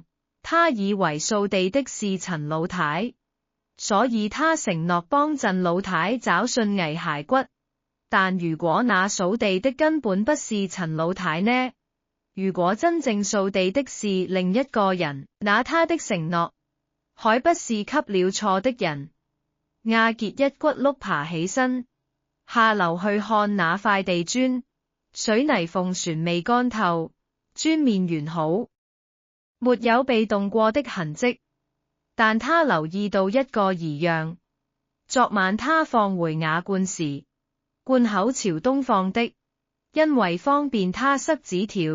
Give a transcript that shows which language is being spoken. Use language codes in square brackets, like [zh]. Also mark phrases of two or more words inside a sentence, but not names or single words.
[zh] 他以為掃地的是陳老太，所以他承諾幫陳老太找孫危骸骨。但如果那掃地的根本不是陳老太呢？如果真正掃地的是另一個人，那他的承諾還不是給了錯的人？亞傑一骨碌爬起身，下樓去看那塊地磚，水泥縫旋未乾透，磚面完好，沒有被動過的痕跡。但他留意到一個異樣：昨晚他放回瓦罐時，罐口朝東放的，因為方便他塞紙條。